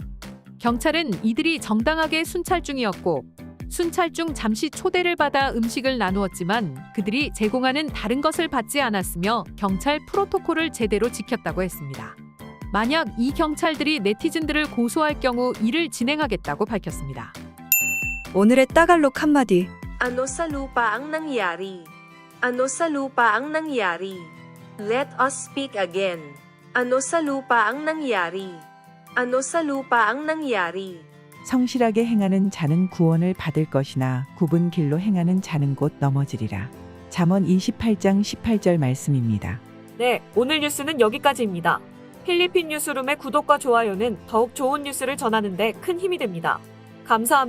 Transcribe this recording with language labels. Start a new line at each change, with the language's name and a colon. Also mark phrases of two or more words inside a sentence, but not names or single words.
Korean: 경찰은 이들이 정당하게 순찰 중이었고 순찰 중 잠시 초대를 받아 음식을 나누었지만 그들이 제공하는 다른 것을 받지 않았으며 경찰 프로토콜을 제대로 지켰다고 했습니다. 만약 이 경찰들이 네티즌들을 고소할 경우 일을 진행하겠다고 밝혔습니다. 오늘의 따갈록 한마디.
Filipino: Ano sa lupa ang nangyari? Ano sa lupa ang nangyari?
English: Let us speak again.
Filipino: Ano sa lupa ang nangyari? Ano sa lupa ang nangyari?
Korean: 성실하게 행하는 자는 구원을 받을 것이나 굽은 길로 행하는 자는 곧 넘어지리라. 잠언 28장 18절 말씀입니다. 네, 오늘 뉴스는 여기까지입니다. 필리핀 뉴스룸의 구독과 좋아요는 더욱 좋은 뉴스를 전하는 데 큰 힘이 됩니다.